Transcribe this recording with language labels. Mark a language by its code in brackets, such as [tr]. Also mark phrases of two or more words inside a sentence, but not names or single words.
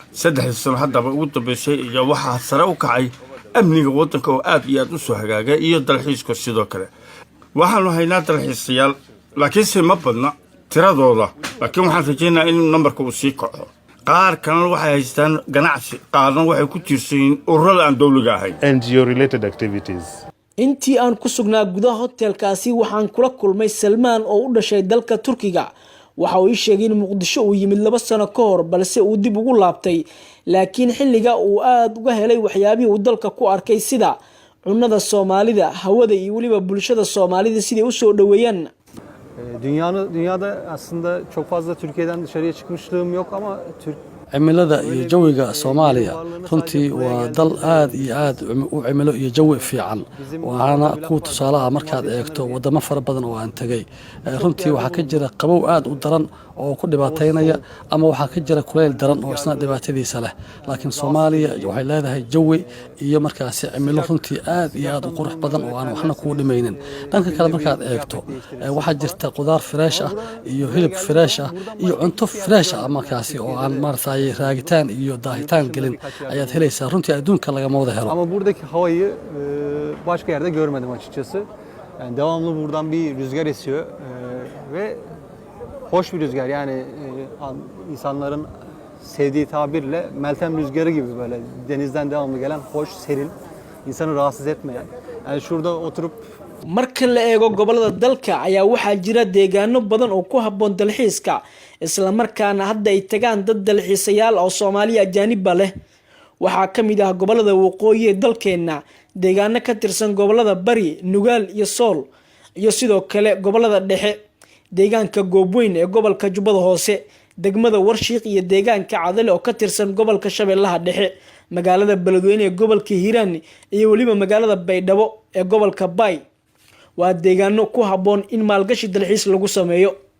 [so] 3 sano haddaba ugu dambeysay iyo waxaa sare u kacay amniga waddanka oo aad iyo aad u soo hagaagay iyo dalxiiska sidoo kale. waxaanu haynaa dalxiisayaal laakiinse ma badna tiradooda, laakiin waxaan rajaynayaa in nambarka uu sii kaco. qaar kalena waxay haystaan ganacsi, qaarna waxay ku tiirsan yihiin ururada aan dowliga ahayn. [en] NGO related activities. [so] intii aan ku sugnaa gudaha hotelkaasi waxaan kula kulmay Salmaan oo u dhashay dalka Turkiga, waxa uu sheegay in Muqdisho uu yimid 2 sano ka hor balse uu dib ugu laabtay laakiin xilliga uu aad uga helay waxyaabihii uu dalka ku arkay sida cunnada Soomaalida hawada iyo waliba bulshada Soomaalida sidii u soo dhaweeyaan. [tr] Dünyada aslında çok fazla Türkiye'den dışarıya çıkmışlığım yok ama [so] cimilada iyo jawiga Soomaaliya runtii waa dal aad iyo aad u cimilo iyo jawi fiican waxaana ku tusaalaha markaad eegto wadamo fara badan oo aan tagay runtii waxa ka jira qabow aad u daran oo ku dhibaateynaya ama waxa ka jira kuleyl daran oo isna dhibaatadiisa leh laakiin Soomaaliya waxay leedahay jawi iyo markaas cimilo runtii aad iyo aad u qurux badan oo aan waxna ku dhimaynin dhanka kale markaad eegto waxa jirta qudaar fresh ah iyo hilib fresh ah iyo cunto fresh ah markaas oo aan martay raagitaan iyo daahitaan gelin ayaad helaysaa runtii adduunka laga wada helo. [tr] Ama buradaki havayı başka yerde görmedim açıkçası. Yani devamlı buradan bir rüzgar esiyor ve hoş bir rüzgar yani insanların sevdiği tabirle Meltem rüzgarı gibi böyle denizden devamlı gelen hoş, serin, insanı rahatsız etmeyen. Yani şurada oturup [so] marka la eego gobolada dalka ayaa waxaa jira deegaano badan oo ku habboon dalxiiska isla markaana hadda ay tagaan dad dalxiisayaal oo Soomaali ajaanib leh waxaa kamid ah gobolada waqooyi ee dalkeena deegaano ka tirsan gobolada Bari Nugaal iyo Sool iyo sidoo kale gobolada dhexe deegaanka Goobweyn ee gobolka Jubbada Hoose degmada Warshiiq iyo deegaanka Cadale oo ka tirsan gobolka Shabeellaha Dhexe magaalada Beledweyne ee gobolka Hiiraan iyo waliba magaalada Baydhabo ee gobolka Bay waa deegaano ku habboon in maalgashi dalxiis lagu sameeyo.